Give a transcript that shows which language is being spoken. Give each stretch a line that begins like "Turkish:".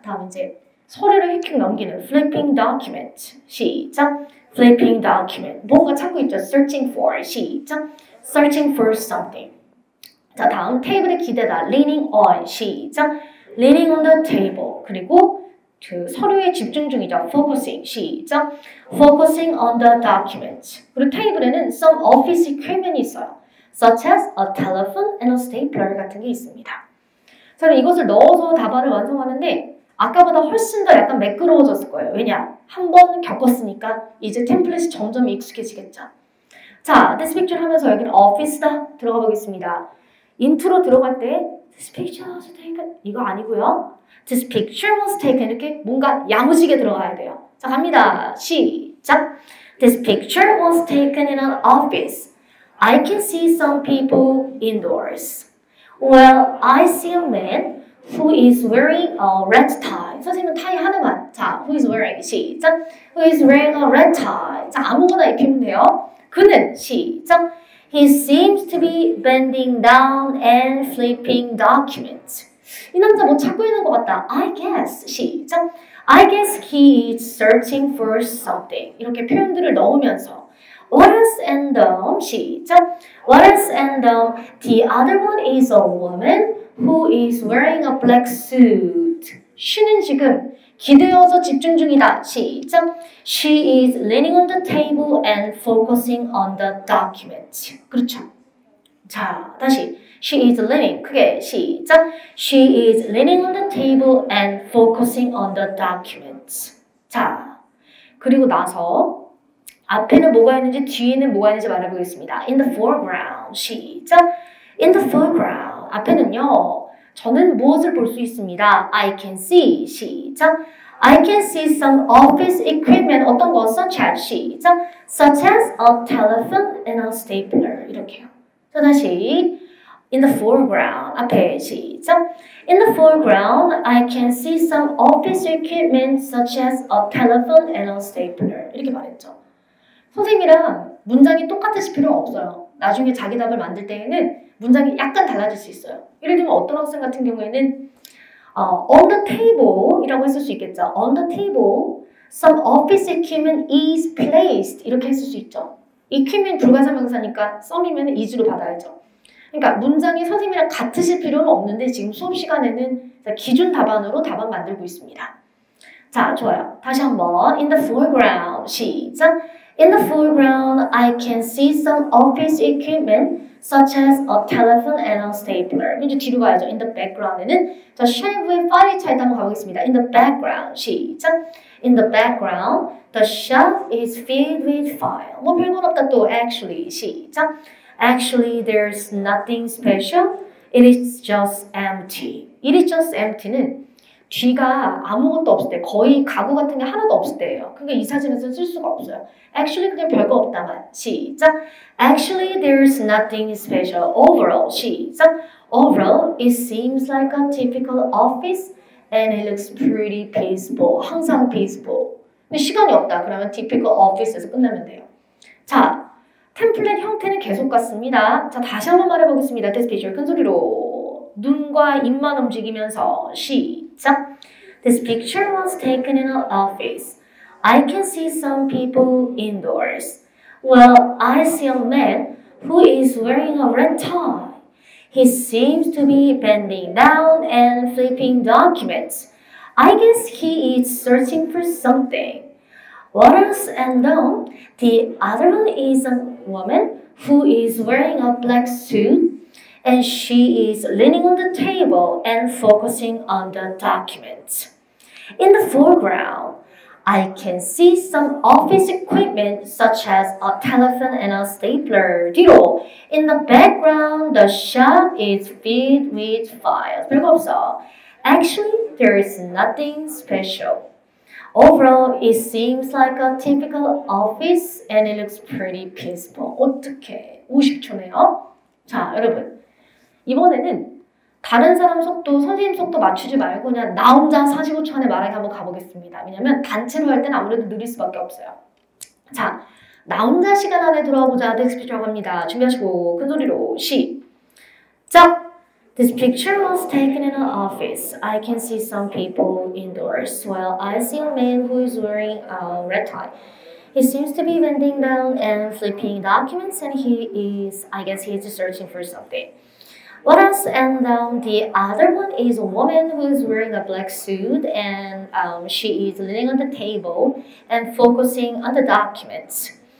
Korean: 다음 이제 서류를 휙휙 넘기는
English: flipping document,
Korean: 시작.
English: flipping document,
Korean: 뭔가 찾고 있죠.
English: searching for,
Korean: 시작.
English: searching for something.
Korean: 자, 다음 테이블에 기대다,
English: leaning on,
Korean: 시작.
English: leaning on the table,
Korean: 그리고 그 서류에 집중 중이죠.
English: focusing,
Korean: 시작.
English: focusing on the document.
Korean: 그리고 테이블에는
English: some office equipment
Korean: 이 있어요.
English: such as a telephone and a stapler
Korean: 같은 게 있습니다. 자, 이것을 넣어서 답안을 완성하는데 아까보다 훨씬 더 약간 매끄러워졌을 거예요. 왜냐? 한 번 겪었으니까 이제 템플릿이 점점 익숙해지겠죠. 자,
English: this picture
Korean: 하면서 여기는 office다 들어가 보겠습니다. 인트로 들어갈 때
English: this picture was taken
Korean: 이거 아니고요.
English: This picture was taken
Korean: 이렇게 뭔가 야무지게 들어가야 돼요. 자, 갑니다. 시작.
English: This picture was taken in an office. I can see some people indoors. Well, I see a man who is wearing a red tie.
Korean: 선생님은 타이 하나만.
English: 자, who is wearing
Korean: 시작.
English: Who is wearing a red tie.
Korean: 자, 아무거나 입히면 돼요. 그는 시작.
English: He seems to be bending down and flipping documents.
Korean: 이 남자 뭐 찾고 있는 것 같다.
English: I guess.
Korean: 시작.
English: I guess he is searching for something.
Korean: 이렇게 표현들을 넣으면서
English: What else and
Korean: 시작.
English: What else and the other one is a woman who is wearing a black suit.
Korean: she는 지금 기대어서 집중 중이다. 시작.
English: She is leaning on the table and focusing on the document.
Korean: 그렇죠. 자, 다시.
English: She is leaning.
Korean: 크게 시작.
English: She is leaning on the table and focusing on the document.
Korean: 자, 그리고 나서 앞에는 뭐가 있는지 뒤에는 뭐가 있는지 말해보겠습니다.
English: In the foreground.
Korean: 시작.
English: In the foreground.
Korean: 앞에는요. 저는 무엇을 볼 수 있습니다.
English: I can see.
Korean: 시작.
English: I can see some office equipment.
Korean: 어떤 거?
English: Such as.
Korean: 시작.
English: Such as a telephone and a stapler.
Korean: 이렇게요. 자, 다시.
English: In the foreground.
Korean: 앞에 시작.
English: In the foreground, I can see some office equipment such as a telephone and a stapler.
Korean: 이렇게 말했죠. 선생님이랑 문장이 똑같으실 필요는 없어요. 나중에 자기 답을 만들 때에는 문장이 약간 달라질 수 있어요. 예를 들면 어떤 학생 같은 경우에는
English: on the table
Korean: 이라고 했을 수 있겠죠.
English: On the table, some office equipment is placed
Korean: 이렇게 했을 수 있죠. equipment 불가사명사니까 some이면 is로 받아야죠. 그러니까 문장이 선생님이랑 같으실 필요는 없는데 지금 수업 시간에는 기준 답안으로 답안 만들고 있습니다. 자, 좋아요. 다시 한번
English: in the foreground
Korean: 시작.
English: In the foreground, I can see some office equipment such as a telephone and a stapler.
Korean: 이제 뒤로 가야죠.
English: In the background
Korean: 에는 자, 쉘프의 파일의 차이도 한번 가보겠습니다.
English: In the background
Korean: 시작.
English: In the background, the shelf is filled with file.
Korean: 뭐 별건 없다 또
English: actually
Korean: 시작.
English: Actually, there's nothing special. It is just empty. It is just empty
Korean: 는 뒤가 아무것도 없을 때, 거의 가구 같은 게 하나도 없을 때예요. 그러니까 이 사진에서 쓸 수가 없어요.
English: Actually,
Korean: 그냥 별거 없다만. 시작.
English: Actually, there's nothing special. Overall,
Korean: 시작.
English: Overall, it seems like a typical office and it looks pretty peaceful.
Korean: 항상
English: peaceful.
Korean: 근데 시간이 없다. 그러면
English: typical office
Korean: 에서 끝나면 돼요. 자, 템플릿 형태는 계속 같습니다. 자, 다시 한번 말해보겠습니다.
English: This picture
Korean: 큰 소리로 눈과 입만 움직이면서 시작.
English: This picture was taken in an office. I can see some people indoors. Well, I see a man who is wearing a red tie. He seems to be bending down and flipping documents. I guess he is searching for something. What else? And the other one is a woman who is wearing a black suit and she is leaning on the table and focusing on the documents. In the foreground, I can see some office equipment such as a telephone and a stapler.
Korean: 뒤로,
English: in the background, the shop is filled with files.
Korean: 별거 없어.
English: Actually, there is nothing special. Overall, it seems like a typical office and it looks pretty peaceful.
Korean: 어떡해. 50초네요. 자, 여러분. 이번에는 다른 사람 속도, 선생님 속도 맞추지 말고 그냥 나 혼자 45초 안에 말하기 한번 가보겠습니다. 왜냐면 단체로 할 때는 아무래도 느릴 수밖에 없어요. 자, 나 혼자 시간 안에 돌아보자. 텍스트 피처라고 합니다. 준비하시고 큰 소리로 시작!
English: This picture was taken in an office. I can see some people indoors while I see a man who is wearing a red tie. He seems to be bending down and flipping documents and I guess he is searching for something. What else? And the other one is a woman who is wearing a black suit and she is leaning on the table and focusing on the documents.